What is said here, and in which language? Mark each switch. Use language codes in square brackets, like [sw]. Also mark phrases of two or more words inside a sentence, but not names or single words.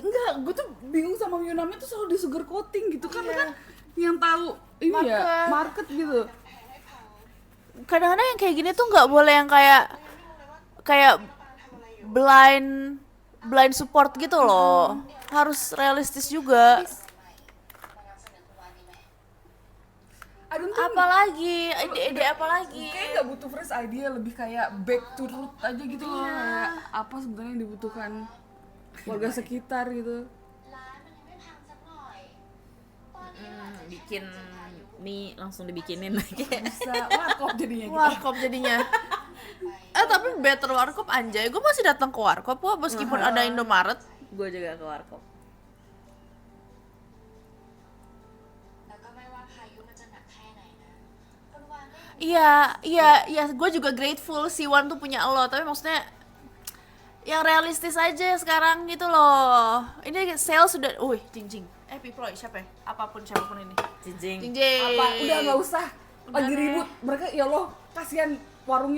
[id] Enggak, gue tuh bingung sama Yunami tuh selalu di [en] sugar coating [id] gitu kan kan yang tahu ini ya market gitu. Kadang-kadang yang kayak gini tuh nggak boleh yang kayak [en] blind support [id] gitu loh. Harus realistis juga. [en] I don't think [id] Apalagi ide apa lagi? kayak nggak butuh [en] fresh idea, [id] lebih kayak [en] back to root [id] aja gitu loh. Kayak apa sebenarnya yang dibutuhkan warga sekitar gitu. Bikin mie langsung dibikinin lagi. Bisa warkop jadinya gitu. Warkop jadinya. Tapi better warkop anjay. Gue masih datang ke warkop kok meskipun ada Indomaret. Gue juga ke warkop. [th] แล้วก็ไม่ว่าพายุมันจะหนักแค่ไหนนะคุณวานก็ยัง [id] Iya, gue juga grateful si Wan tuh punya lo, tapi maksudnya yang realistis aja sekarang gitu loh. Ini sales sudah, jing. Piploy siapa ya? Siapapun ini. Jinjing. Jing. Apa udah nggak usah lagi ribut mereka, ya Allah kasihan warungnya.